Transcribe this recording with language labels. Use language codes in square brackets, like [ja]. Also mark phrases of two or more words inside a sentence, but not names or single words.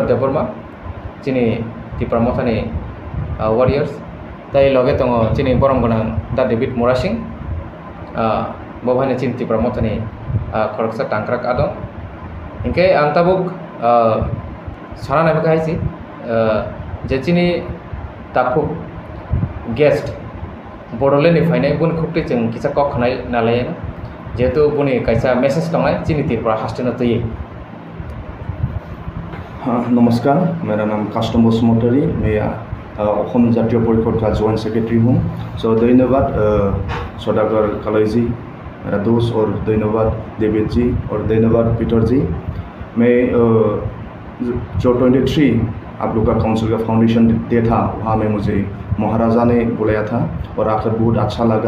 [trk] Deborma chini Tripura mothani warriors tai loge tongo chini borong gorang da David Morasing bo bhaine chini Tripura mothani khoroksa tangkrak ado inke ang tabuk sara nabi kaisi je chini takuk guest Bodoland ni phainai bun khukti जों किसा कक खनाय नालाय जेहेतु बुनि कायसा मेसेज दंनाय चिनि Tripura हास्टेनो तयै। [hi] नमस्कार, मेरा नाम कास्टम बसुमतारी, मैं असम जातीय परिषद का [en] joint secretary [hi] हूँ। सो धन्यवाद सौदागर कालई जी, मेरा दोस्त, और धन्यवाद डेविड जी, और धन्यवाद पीटर जी। मैं जो 23 आप लोग का काउंसिल का [en] foundation day [hi] था वहाँ में मुझे महाराजा ने बुलाया था और आकर बहुत अच्छा लगा।